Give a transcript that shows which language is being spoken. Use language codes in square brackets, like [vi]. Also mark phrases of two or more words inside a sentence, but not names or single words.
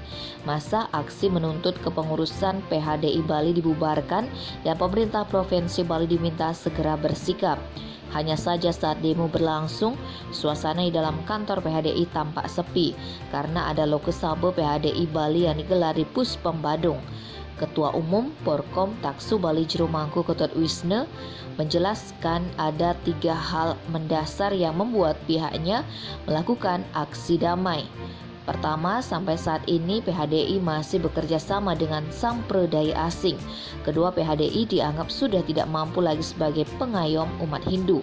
[id] Masa aksi menuntut kepengurusan PHDI Bali dibubarkan dan pemerintah Provinsi Bali diminta segera bersikap. Hanya saja saat demo berlangsung, suasana di dalam kantor PHDI tampak sepi karena ada lokesabe PHDI Bali yang digelar di Puspem Badung. Ketua Umum Porkom Taksu Bali Jerumangku Ketut Wisne menjelaskan ada 3 hal mendasar yang membuat pihaknya melakukan aksi damai. Pertama, sampai saat ini PHDI masih bekerja sama dengan sampradaya asing. Kedua, PHDI dianggap sudah tidak mampu lagi sebagai pengayom umat Hindu.